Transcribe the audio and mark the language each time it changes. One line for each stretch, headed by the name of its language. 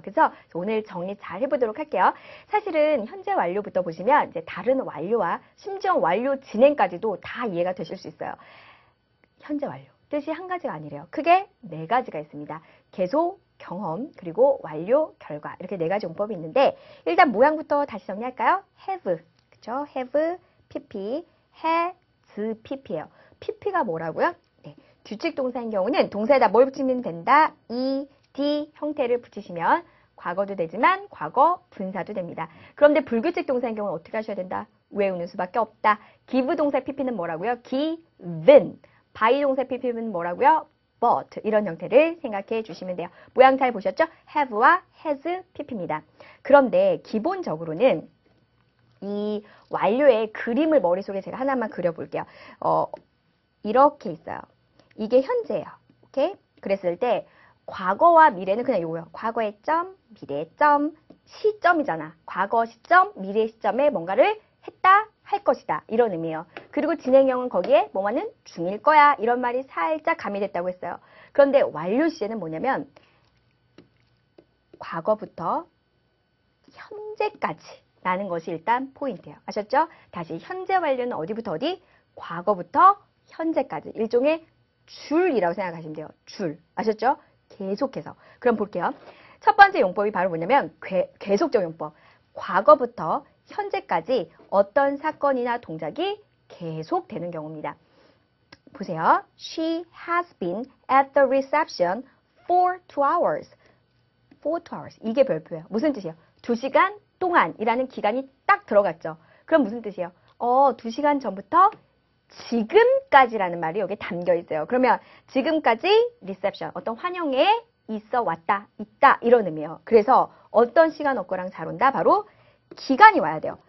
Korean: 그래서 오늘 정리 잘 해보도록 할게요. 사실은 현재 완료부터 보시면 이제 다른 완료와 심지어 완료 진행까지도 다 이해가 되실 수 있어요. 현재 완료. 뜻이 한 가지가 아니래요. 크게 네 가지가 있습니다. 계속, 경험, 그리고 완료, 결과 이렇게 네 가지 용법이 있는데 일단 모양부터 다시 정리할까요? have, 그쵸? have, pp, has, pp예요. pp가 뭐라고요? 네, 규칙 동사인 경우는 동사에다 뭘 붙이면 된다? ed 형태를 붙이시면 과거도 되지만 과거 분사도 됩니다. 그런데 불규칙 동사인 경우는 어떻게 하셔야 된다? 외우는 수밖에 없다. give 동사 pp는 뭐라고요?
English: given.
Korean: by 동사 pp는 뭐라고요?
English: but.
Korean: 이런 형태를 생각해 주시면 돼요. 모양 잘 보셨죠? have와 has, pp입니다. 그런데 기본적으로는 이 완료의 그림을 머릿속에 제가 하나만 그려볼게요. 이렇게 있어요. 이게 현재예요. 오케이? 그랬을 때 과거와 미래는 그냥 이거예요. 과거의 점, 미래의 점, 시점이잖아. 과거 시점, 미래 시점에 뭔가를 했다, 할 것이다. 이런 의미예요. 그리고 진행형은 거기에 뭐뭐는 중일 거야. 이런 말이 살짝 가미됐다고 했어요. 그런데 완료 시제는 뭐냐면 과거부터 현재까지 라는 것이 일단 포인트예요. 아셨죠? 다시 현재 완료는 어디부터 어디? 과거부터 현재까지. 일종의 줄이라고 생각하시면 돼요. 줄. 아셨죠? 계속해서. 그럼 볼게요. 첫 번째 용법이 바로 뭐냐면 계속적 용법. 과거부터 현재까지 어떤 사건이나 동작이 계속되는 경우입니다. 보세요.
English: She has been at the reception for 2 hours.
Korean: for 2 hours. 이게 별표예요. 무슨 뜻이에요? 2시간 동안이라는 기간이 딱 들어갔죠. 그럼 무슨 뜻이에요? 2시간 전부터 지금까지라는 말이 여기에 담겨 있어요. 그러면 지금까지 리셉션, 어떤 환영에 있어 왔다, 있다 이런 의미예요. 그래서 어떤 시간 어거랑 잘 온다? 바로 기간이 와야 돼요.